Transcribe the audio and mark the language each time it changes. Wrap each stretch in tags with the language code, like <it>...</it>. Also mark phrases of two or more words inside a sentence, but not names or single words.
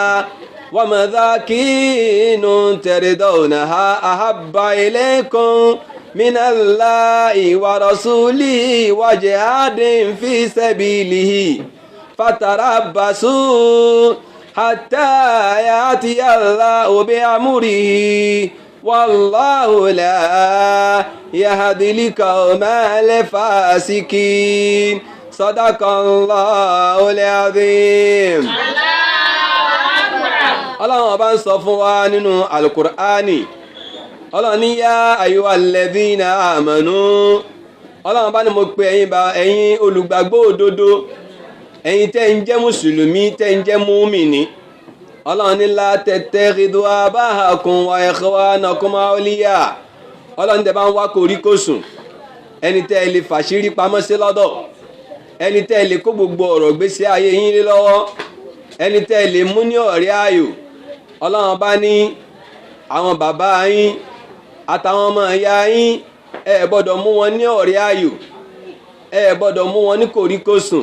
<ar>ومساكين ترضونها أحب إليكم من الله ورسوله وجهاد في سبيله فتربصوا حتى يأتي الله بأمره والله لا يهدي القوم الفاسقين صدق الله العظيم.</ar> <yo>Ọlọ́run ọba ń sọ fún wa nínú Al-Qur'ani. Ọlọ́run ní</yo> <ar>يا أيها الذين آمنوا.</ar> <yo>Ọlọ́run bá ní mo pe ẹ̀yin olùgbàgbọ́ òdodo, ẹ̀yin tẹ́ ń jẹ́ mùsùlùmí, tẹ́ ń jẹ́ múmìnì. Ọlọ́run ní</yo> <ar>لا تتخذوا آباءكم وإخوانكم أولياء.</ar> <yo>Ọlọ́run tẹ́ bá ń wá koríkòsùn, ẹni tẹ́ lè fàṣírí pamọ́ sí lọ́dọ̀, ẹni tẹ́ lè kó gbogbo ọ̀rọ̀ gbésí ayé yín lé lọ́wọ́, ẹni tẹ́ lè mú ní ọ̀rẹ́ ayò ọlọ́run bá ní àwọn bàbá yín àtàwọn ọmọ ìyá yín ẹ gbọ́dọ̀ mú wọn ní ọ̀rẹ́ ayò ẹ gbọ́dọ̀ mú wọn ní kòríkòsùn.</yo>